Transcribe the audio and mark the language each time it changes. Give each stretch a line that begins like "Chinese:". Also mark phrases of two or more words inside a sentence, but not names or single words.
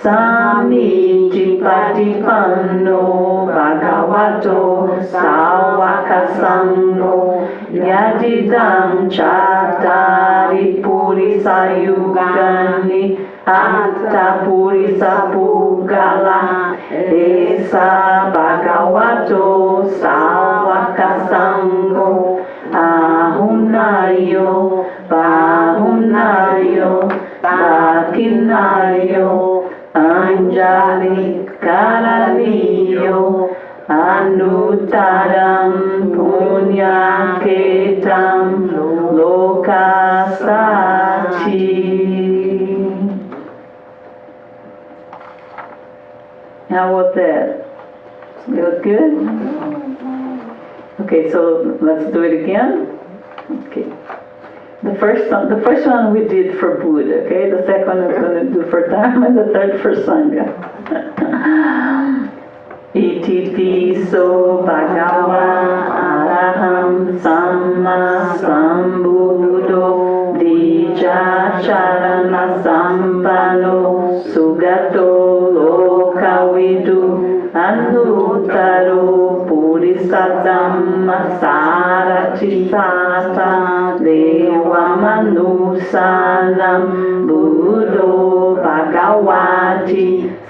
Pali: Samitipatipanno bhagavato sawakasango Yadidam chatari purisayugani Atta purisa pugala esa bhagavato sawakasango ahunayo bahunayo bakinayo anjali karaniyo anuttaram punyaketam lokasati.
English: How was that? It was good? Okay, so let's do it again. Okay. The first one we did for Buddha, okay? The second one is going to do for Dharma, and the third for Sangha.
Pali: Iti piso bhagava araham samma sambuddho dija charana sampano sugato lokavidu anuttaro purisatamma sarati sata deva manusanam buddho bhagavati